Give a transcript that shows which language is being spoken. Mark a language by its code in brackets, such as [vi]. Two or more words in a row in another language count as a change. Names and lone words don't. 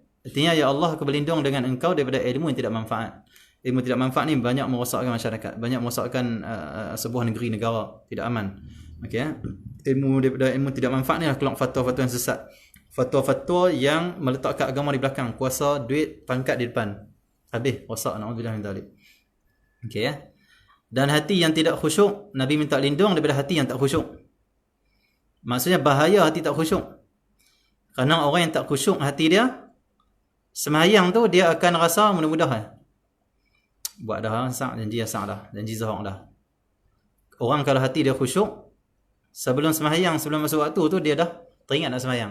[ms] Artinya ya Allah aku berlindung dengan engkau daripada ilmu yang tidak manfaat. Ilmu tidak manfaat ni banyak merosakkan masyarakat, banyak merosakkan sebuah negeri negara tidak aman. Okey. Ilmu daripada ilmu tidak manfaat ni lah keluar fatwa-fatwa yang sesat. Fatwa-fatwa yang meletakkan agama di belakang, kuasa, duit, pangkat di depan. Habis rosak, [ar] نعوذ بالله من ذلك. [ms] Okey Dan hati yang tidak khusyuk, Nabi minta lindung daripada hati yang tak khusyuk. Maksudnya bahaya hati tak khusyuk. Kerana orang yang tak khusyuk hati dia, sembahyang tu dia akan rasa mudah-mudah. Buat dah sah, janji dah, janji zahak dah. Orang kalau hati dia khusyuk, sebelum sembahyang, sebelum masuk waktu tu dia dah teringat nak sembahyang.